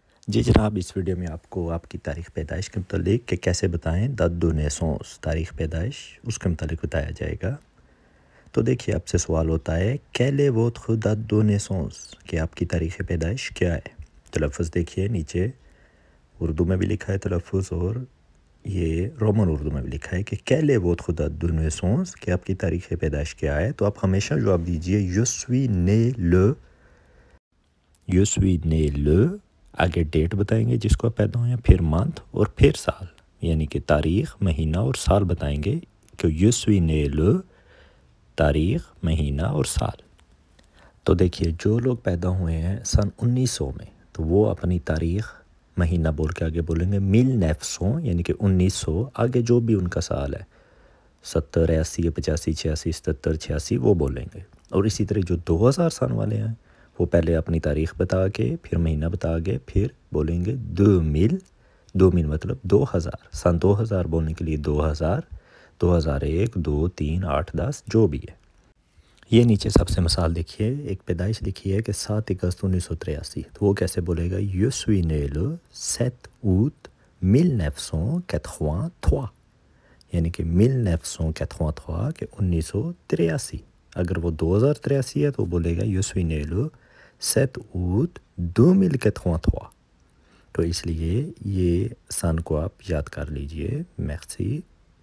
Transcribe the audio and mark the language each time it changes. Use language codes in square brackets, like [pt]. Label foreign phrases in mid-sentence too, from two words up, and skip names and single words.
[ur] جی جناب، اس ویڈیو میں آپ کو آپ کی تاریخ پیدائش کے متعلق کہ کیسے بتائیں [fr] دate de naissance [ur] تاریخ پیدائش اس کے متعلق بتایا جائے گا۔ تو دیکھیے آپ سے سوال ہوتا ہے [fr] quelle est votre date de naissance [ur] کہ آپ کی تاریخ پیدائش کیا ہے۔ تلفظ دیکھیے نیچے اردو میں بھی لکھا ہے تلفظ، اور یہ رومن اردو میں بھی لکھا ہے کہ [fr] quelle est votre date de naissance [ur] کہ آپ کی تاریخ پیدائش کیا ہے۔ تو آپ ہمیشہ جواب دیجئے [fr] je suis né le [ur] آگے ڈیٹ بتائیں گے جس کو آپ پیدا ہوئے ہیں، پھر منتھ اور پھر سال، یعنی کہ تاریخ، مہینہ اور سال بتائیں گے کہ [fr] je suis né le [ur] تاریخ، مہینہ اور سال۔ تو دیکھیے جو لوگ پیدا ہوئے ہیں سن 1900 میں، تو وہ اپنی تاریخ مہینہ بول کے آگے بولیں گے 1900، یعنی کہ 1900 آگے جو بھی ان کا سال ہے 70 80 85 86 77 86 وہ بولیں گے۔ اور اسی طرح جو 2000 سن والے ہیں وہ پہلے اپنی تاریخ بتا کے پھر مہینہ بتا کے پھر بولیں گے 2000 مطلب 2000، سن 2000 بولنے کے لیے 2000 2001 2 3 8 10 جو بھی ہے۔ یہ نیچے سب سے مثال دیکھیے، ایک پیدائش لکھی ہے کہ 7 اگست 1983، تو وہ کیسے بولے گا [fr] je suis né le 7 août 1983، [ur] یعنی کہ 1983 کہ 1983۔ اگر وہ 2083 ہے تو بولے گا [fr] je suis né le 7 août 2083۔ [ur] تو اس لیے یہ سن کو آپ یاد کر لیجئے۔ میرسی۔